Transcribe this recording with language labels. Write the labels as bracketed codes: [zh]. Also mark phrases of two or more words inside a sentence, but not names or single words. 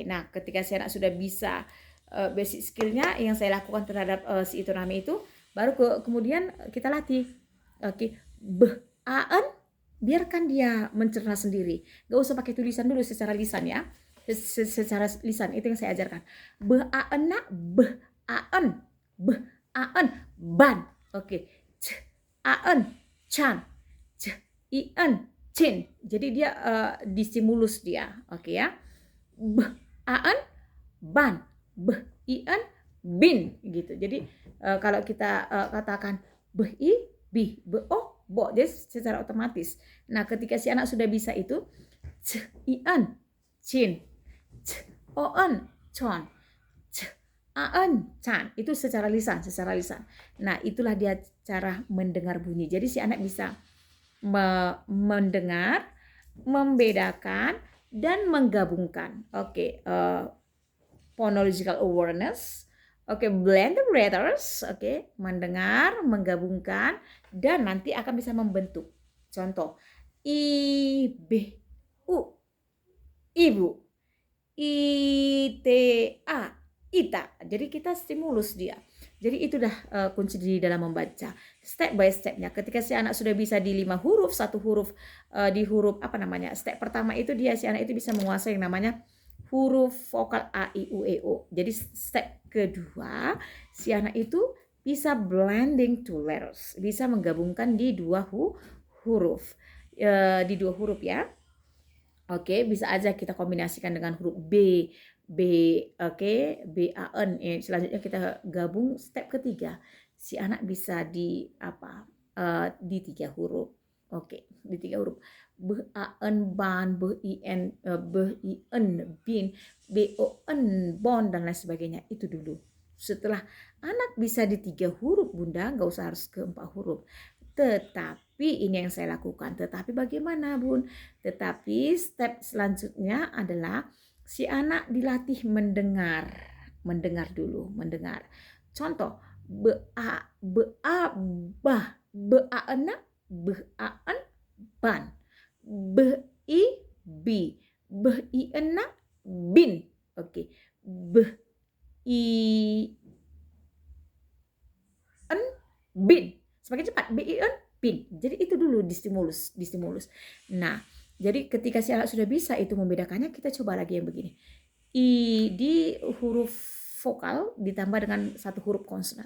[id] Nah, ketika si anak sudah bisa [en] basic skillnya [id] yang saya lakukan terhadap si itu nami itu, baru kemudian kita latih. Oke, an, biarkan dia mencerna sendiri. Gak usah pakai tulisan dulu, secara lisan ya. Secara lisan itu yang saya ajarkan. An, ban. Oke, an, chan, an, chin. Jadi dia distimulus dia, oke ya. An, ban, an, bin gitu. Jadi kalau kita katakan bi, bo, jadi secara otomatis. Nah, ketika si anak sudah bisa itu, an, chin, on, chon, an, chan, itu secara lisan. Nah, itulah dia cara mendengar bunyi. Jadi si anak bisa mendengar, membedakan, dan menggabungkan. [en] Oke, phonological awareness. Oke, blend the letters. [id] Oke, mendengar, menggabungkan, dan nanti akan bisa membentuk. Contoh, ibu, ita, ita. Jadi kita stimulus dia. Jadi itu dah kunci di dalam membaca. [en] Step by stepnya. [id] Ketika si anak sudah bisa di 5 huruf, 1 huruf di huruf step pertama itu si anak itu bisa menguasai yang namanya huruf vokal A, I, U, E, O. Jadi step kedua, si anak itu bisa [en] blending two letters, [id] bisa menggabungkan di 2 huruf, di 2 huruf ya. Oke, bisa aja kita kombinasikan dengan huruf B, oke, B, A, N. Selanjutnya kita gabung step ketiga. Si anak bisa di di 3 huruf. Oke, di 3 huruf. B, A, N, ban, B, I, N, bin, B, O, N, bon, dan lain sebagainya. Itu dulu. Setelah anak bisa di 3 huruf, Bunda, nggak usah harus ke 4 huruf. Tetapi ini yang saya lakukan. Tetapi bagaimana, Bun? Tetapi step selanjutnya adalah si anak dilatih mendengar. Mendengar dulu, mendengar. Contoh, ba, bah, ba-ana, ba-an, ban. Bi, bi, bi-ena, bin. Oke. Bi-en, bin. Semakin cepat, bin, bin. Jadi itu dulu distimulus. Nah, jadi ketika si anak sudah bisa itu membedakannya, kita coba lagi yang begini. Di huruf vokal ditambah dengan 1 huruf konsonan.